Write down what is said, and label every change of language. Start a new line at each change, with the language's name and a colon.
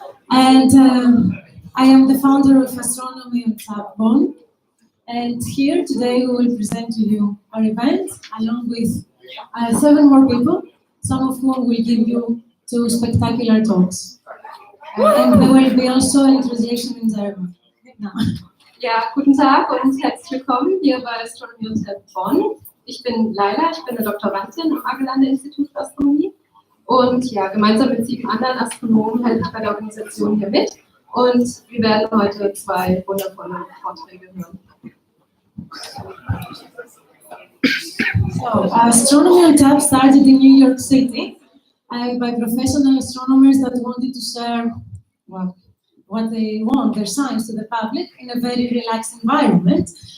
English: And I am the founder of Astronomy and Tap Bonn. And here today we will present to you our event along with 7 more people, some of whom will give you 2 spectacular talks. And there will be also a translation in German. Now.
German: Ja, guten Tag und herzlich willkommen hier bei Astronomy und Tap Bonn. Ich bin Laila, ich bin eine Doktorandin am Argelander-Institut für Astronomie und ja, gemeinsam mit 7 anderen Astronomen helfe ich bei der Organisation hier mit und wir werden heute 2 wundervolle Vorträge hören.
English: So, Astronomy on Tap started in New York City by professional astronomers that wanted to share what they want, their science, to the public in a very relaxed environment.